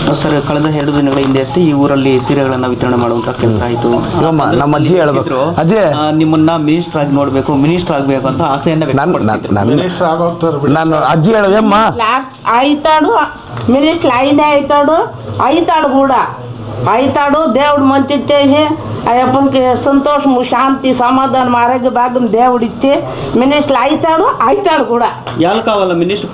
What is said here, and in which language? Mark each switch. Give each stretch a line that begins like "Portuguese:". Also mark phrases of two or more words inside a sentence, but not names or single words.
Kannada: ಸರ್, ಕಳೆದ 2 ದಿನಗಳ ಹಿಂದೆ ಅಷ್ಟೇ ಈ ಊರಲ್ಲಿ ಸೀರೆಗಳನ್ನ ವಿತರಣೆ ಮಾಡುವಂತ ಕೆಲಸ ಆಯಿತು. ನಮ್ಮ ಅಜ್ಜಿ ಹೇಳ್ಬೇಕು, ಅಜ್ಜಿ ನಿಮ್ಮನ್ನ ಮಿನಿಸ್ಟರ್ ಆಗಿ ನೋಡ್ಬೇಕು, ಮಿನಿಸ್ಟರ್ ಆಗ್ಬೇಕು ಅಂತ ಆಸೆಯನ್ನ
Telugu: ನಾನು అజ్జి అమ్మ అవుతాడు, మినిస్టర్ అయినే అవుతాడు కూడా అవుతాడు. దేవుడు మంచి ఇచ్చేసి అయ్యప్పనికి సంతోషము, శాంతి, సమాధానం, ఆరోగ్య భాగ్యం దేవుడు ఇచ్చి మినిస్టర్ అవుతాడు కూడా. ఎలా కావాలా మినిస్టర్?